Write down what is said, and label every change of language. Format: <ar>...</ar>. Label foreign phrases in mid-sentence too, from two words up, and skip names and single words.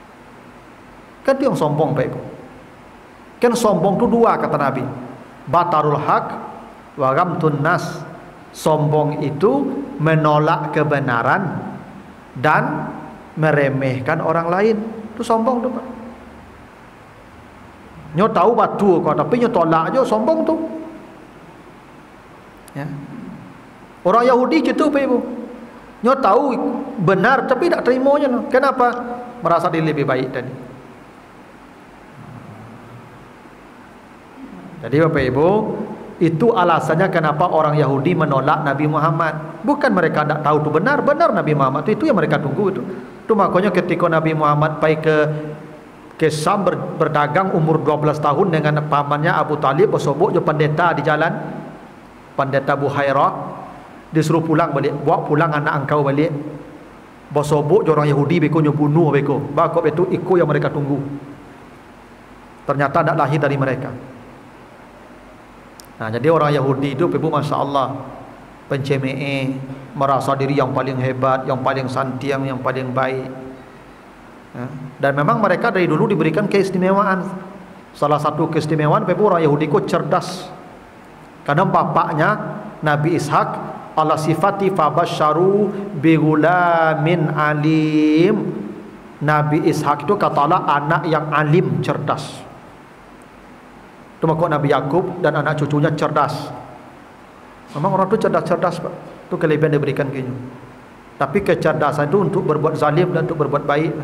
<id>Kan dia yang sombong Pak Ibu. Kan sombong tu dua kata Nabi.</id> <ar>Batarul haq wa ghamtun nas.</ar> <id>Sombong itu menolak kebenaran dan meremehkan orang lain. Itu sombong tu Pak.</id> <min>Nyo tahu batu kau tapi nyo tolak je, sombong tu.</min> <id>Ya. Orang Yahudi gitu Pak Ibu. Nyo tahu benar tapi tak terimanya. Kenapa? Merasa diri lebih baik tadi. Jadi Bapak Ibu, itu alasannya kenapa orang Yahudi menolak Nabi Muhammad. Bukan mereka tak tahu itu benar, benar Nabi Muhammad itu yang mereka tunggu itu. Itu makanya ketika Nabi Muhammad pergi ke Syam berdagang umur 12 tahun dengan pamannya Abu Talib, bersobok je pendeta di jalan, pendeta Buhairah, disuruh pulang balik, bawa pulang anak engkau balik.</id> <min>Bersobok je orang Yahudi beko nyo bunuh beko.</min> <id>Bakop itu ikut yang mereka tunggu. Ternyata tak lahir dari mereka. Nah, jadi orang Yahudi itu Ibu Masya Allah pencemee, merasa diri yang paling hebat, yang paling santiang, yang paling baik. Ya. Dan memang mereka dari dulu diberikan keistimewaan. Salah satu keistimewaan Ibu orang Yahudi itu cerdas. Karena bapaknya Nabi Ishak</id> <ar>ala sifati fabasyaru bigulamin alim.</ar> <id>Nabi Ishak itu kata Allah anak yang alim, cerdas. Itu makhluk Nabi Yakub dan anak cucunya cerdas. Memang orang itu cerdas-cerdas Pak. Itu kelebihan diberikan ke. Tapi kecerdasan itu untuk berbuat zalim dan untuk berbuat baik.</id>